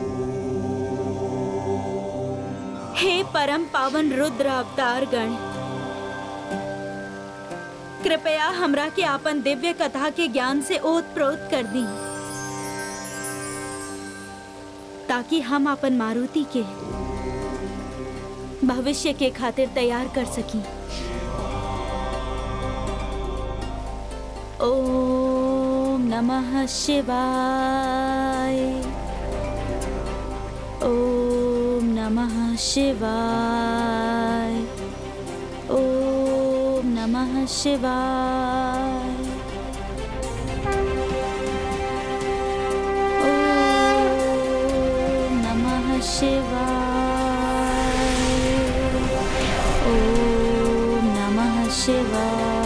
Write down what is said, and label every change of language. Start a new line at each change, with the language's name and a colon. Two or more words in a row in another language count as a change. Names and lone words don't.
Bhojpuri: हे परम पावन रुद्र अवतार गण, कृपया हमरा के आपन दिव्य कथा के ज्ञान से ओतप्रोत कर दी, ताकि हम अपन मारुति के भविष्य के खातिर तैयार कर सकी।
Sanskrit: ओम नमः शिवाय, ओम नमः शिवाय, ओम नमः शिवाय, ओम नमः शिवाय, ओम नमः शिवाय।